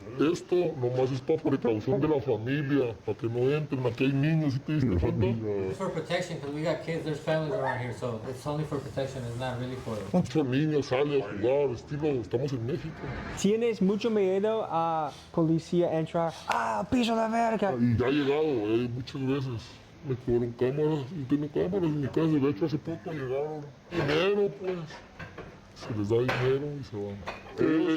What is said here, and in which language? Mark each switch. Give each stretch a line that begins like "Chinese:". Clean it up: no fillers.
Spanish: Esto nomás es para precaución de la familia, para que no entren. Aquí hay niños, ¿sí te diste cuenta?
English: It's for protection because we got kids, there's families around here, so it's only for protection, it's not really for...
Spanish: Muchos niños salen a jugar, estilo, estamos en México. ¿Tienes mucho miedo a policía entrar? Piso de verga! Y ya ha llegado, muchas veces. Me cobraron cámaras, yo tengo cámaras en mi casa, de hecho hace poco llegaron. Dinero, pues. Se les da dinero y se van.